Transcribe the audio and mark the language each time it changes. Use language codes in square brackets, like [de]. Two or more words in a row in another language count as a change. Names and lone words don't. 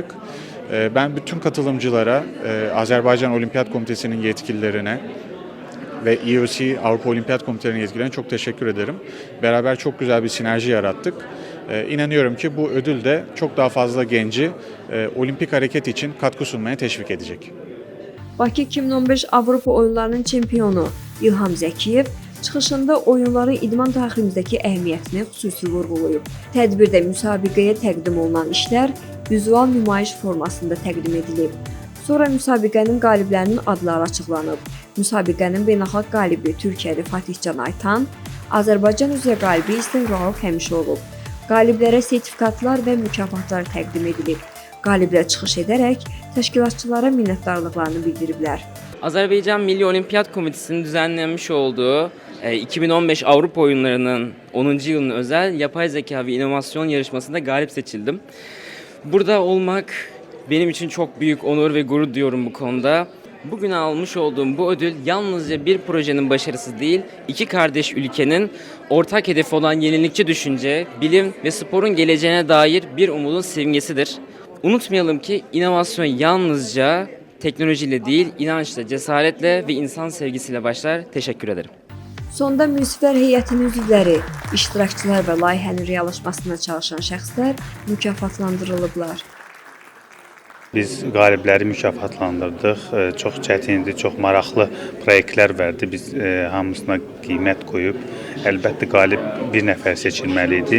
[tr] Ben bütün katılımcılara, Azerbaycan Olimpiyat Komitesi'nin yetkililerine ve EOC Avrupa Olimpiyat Komitelerinin yetkililerine çok teşekkür ederim. Beraber çok güzel bir sinerji yarattık. İnanıyorum ki bu ödül de çok daha fazla genci olimpik hareket için katkı sunmaya teşvik edecek. [az] Bakı 2015 Avropa oyunlarının çempionu İlham Zəkiyev çıxışında oyunların idman tariximizdəki əhəmiyyətini xüsusi vurğulayıb. Tədbirdə müsabiqəyə təqdim olunan işlər vizual nümayiş formasında təqdim edilib. Sonra müsabiqənin qaliblərinin adları açıqlanıb. Müsabiqənin beynəlxalq qalibi Türkiyəli Fatihcan Aytan, Azərbaycan üzrə qalibi isə Rauf Həmişoğlu. Qaliblərə sertifikatlar və mükafatlar təqdim edilib. Qaliblər çıxış edərək təşkilatçılara minnətdarlıqlarını bildiriblər. [tr] Azerbaycan Milli Olimpiyat Komitesi'nin düzenlenmiş olduğu 2015 Avrupa Oyunları'nın 10. yılının özel yapay zeka ve inovasyon yarışmasında galip seçildim. Burada olmak benim için çok büyük onur ve gurur duyuyorum bu konuda. Bugün almış olduğum bu ödül yalnızca bir projenin başarısı değil, iki kardeş ülkenin ortak hedefi olan yenilikçi düşünce, bilim ve sporun geleceğine dair bir umudun simgesidir. Unutmayalım ki inovasyon yalnızca teknolojiyle değil, inançla, cesaretle ve insan sevgisiyle başlar. Teşekkür ederim. [az] Sonda münsiflər heyətinin üzvləri, iştirakçılar və layihənin reallaşmasına çalışan şəxslər mükafatlandırılıblar. Biz qalibləri mükafatlandırdıq. Çox çətindir, çox maraqlı proyektlər verdi. Biz hamısına qiymət qoyub, əlbəttə qalib bir nəfər seçilməli idi.